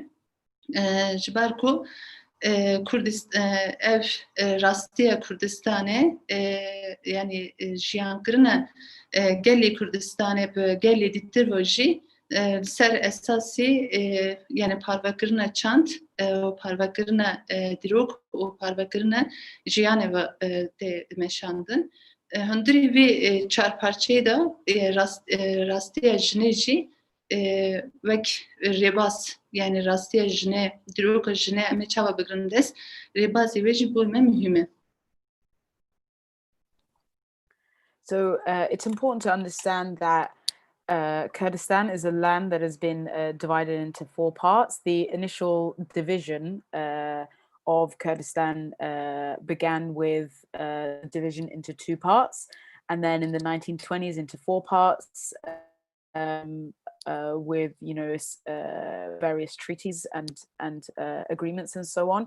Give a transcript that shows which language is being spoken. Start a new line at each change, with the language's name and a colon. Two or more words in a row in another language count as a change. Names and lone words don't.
Kurdish: Ji ber ku ev rastiya Kurdistanê yani jiyankirine gelê Kurdistanê bi gelê dîtir ve jî ser esasî yani parvekirine çand û parvekirine dîrok û parvekirine jiyanê ve tê meşandin. Hundirî vê çarparçeyê de rastiya jinê jî vek rêbaz yani rastiya jinê dîroka jinê em ê çawa bigirin dest rêbazê wê jî bo me mühim e.
English: So it's important to understand that Kurdistan is a land that has been divided into four parts. The initial division of Kurdistan began with division into two parts, and then in the 1920s into four parts with various treaties and agreements and so on.